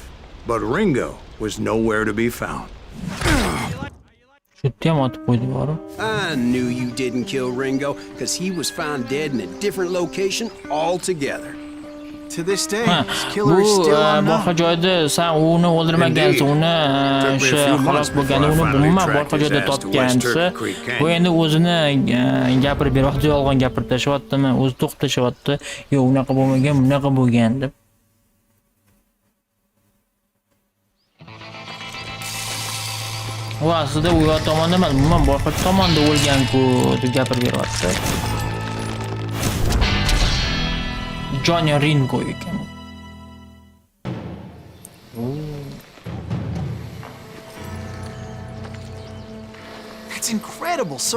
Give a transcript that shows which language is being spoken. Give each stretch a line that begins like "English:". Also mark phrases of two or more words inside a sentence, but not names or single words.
English: But Ringo was nowhere to be found. I knew you didn't kill Ringo, because he was found dead in a different location altogether. To this day, his killer is still unknown.
Uzbek: Boshqa joyda sen uni o'ldirmagansan, uni o'sha xalos bo'lganda uni umuman boshqa joyda topgansa, bu endi o'zini gapirib beryapti, yolg'on gapirib tashyaptimi, o'zi to'qib tashyapti. Yo'q, unaqa bo'lmagan, bunaqa bo'lgan deb. Va aslida u yoq tomonda emas, umuman boshqa tomonda o'lgan-ku deb gapirib beryapti. Johnny Ringo ekan.
English: That's incredible, sir.